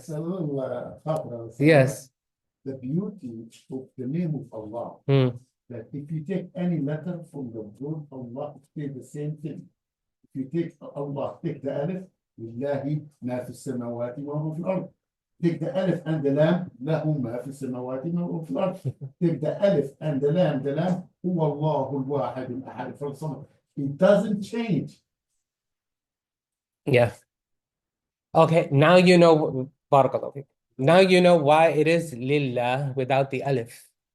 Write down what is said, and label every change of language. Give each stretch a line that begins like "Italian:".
English: It's a little Khatra, Yes. the beauty of the name of Allah. Hmm. That if you take any letter from the word Allah, it says the same thing. If you take Allah, take the alif,
Arabic: لله ما في السماوات وما في الأرض.
English: Take the alif and the lam,
Arabic: له ما في السماوات وما في الأرض.
English: Take the alif and the lam
Arabic: هو الله الواحد الأحد الصمد.
English: It doesn't change. Yeah. Okay, now you know, barakallahu feek. Now you know why it is lillah without the alif.